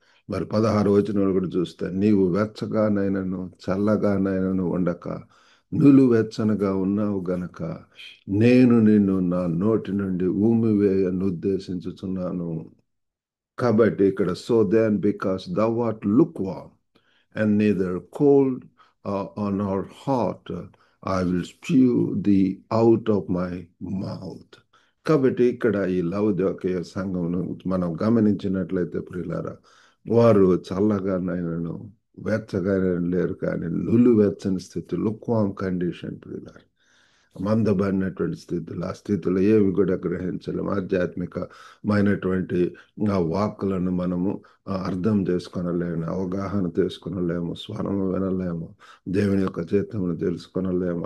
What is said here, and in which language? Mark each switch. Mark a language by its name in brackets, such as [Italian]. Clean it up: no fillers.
[Telugu] మరి 16 వచనంలో కూడా చూస్తే, నీవు వెచ్చగానైనను చల్లగానైనను ఉండక నులువెచ్చనగా ఉన్నావు గనక నేను నిన్ను నా నోటి నుండి ఊమివేయను ఉద్దేశించుచున్నాను. కాబట్టి ఇక్కడ [English] So then because thou art lukewarm and neither cold nor hot, I will spew thee out of my mouth. [Telugu] కాబట్టి ఇక్కడ ఈ లవొదికయ సంఘమును మనం గమనించినట్లయితే ప్రియులారా, వారు చల్లగానైనను వెచ్చగానైనా లేరు, కానీ నులు వెచ్చని స్థితి, [English] lukewarm condition [Telugu] ప్రియులారా, మందబడినటువంటి స్థితులు. ఆ స్థితిలో ఏవి కూడా గ్రహించలేము. ఆధ్యాత్మికమైనటువంటి ఆ వాక్కులను మనము అర్థం చేసుకొనలేము, అవగాహన చేసుకొనలేము, స్వరము వినలేము, దేవుని యొక్క చిత్తమును తెలుసుకొనలేము.